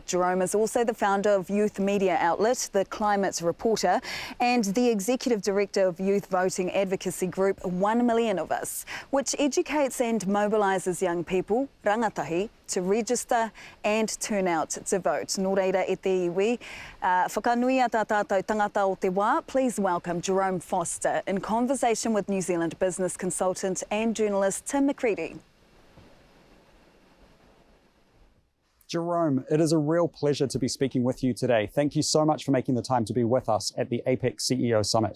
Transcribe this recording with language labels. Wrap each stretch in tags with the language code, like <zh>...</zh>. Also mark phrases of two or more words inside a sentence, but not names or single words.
<en>Jerome is also the founder of youth media outlet, The Climate Reporter, and the executive director of youth voting advocacy group 1 Million of Us, which educates and mobilises young people, rangatahi, to register and turn out to vote.</en> <mi>Nō reira e te iwi, whakanui a tā tātou tangata o te wā,</mi> <en>please welcome Jerome Foster in conversation with New Zealand business consultant and journalist Tim McCready. Jerome, it is a real pleasure to be speaking with you today. Thank you so much for making the time to be with us at the APEC CEO Summit.</en>